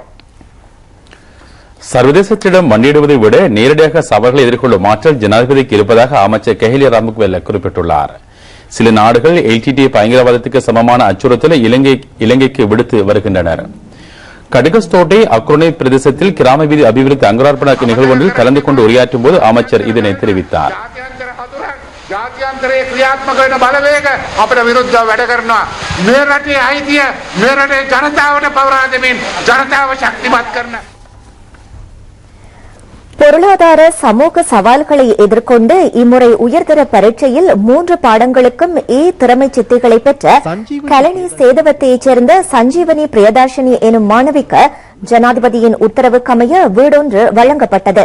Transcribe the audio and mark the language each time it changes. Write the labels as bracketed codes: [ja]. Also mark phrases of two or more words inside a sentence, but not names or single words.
[ta] சர்வதேசத்திடம் மண்டியிடுவதை விட நேரடியாக சவால்களை எதிர்கொள்ளும் ஆற்றல் ஜனாதிபதிக்கு இருப்பதாக அமைச்சர் கெஹலிய ராமுக்வெல்ல குறிப்பிட்டுள்ளார். சில நாடுகள் எல்டிடி பயங்கரவாதத்துக்கு சமமான அச்சுறுத்தலை இலங்கைக்கு விடுத்து வருகின்றனர். கடுகஸ்தோட்டை அக்ரோனை பிரதேசத்தில் கிராம வீதி அபிவிருத்தி அங்குரார்ப்பண நிகழ்வு ஒன்றில் கலந்து கொண்டு உரையாற்றும் போது அமைச்சர் இதனை தெரிவித்தார். [si] ජාත්‍යන්තරයේ ක්‍රියාත්මක වෙන බලවේග අපිට විරුද්ධව වැඩ කරනවා. මේ රටේ අයිතිය මේ රටේ ජනතාවට පවරා දෙමින් ජනතාව ශක්තිමත් කරන [ta] பொருளாதார சமூக சவால்களை எதிர்கொண்டு இம்முறை உயர்தர பரீட்சையில் 3 பாடங்களுக்கும் திறமை சித்திகளை பெற்ற கலனி சேதவத்தையைச் சேர்ந்த சஞ்சீவனி பிரியதாஷினி எனும் மாணவிக்கு ஜனாதிபதியின் உத்தரவுக்கமைய வீடொன்று வழங்கப்பட்டது.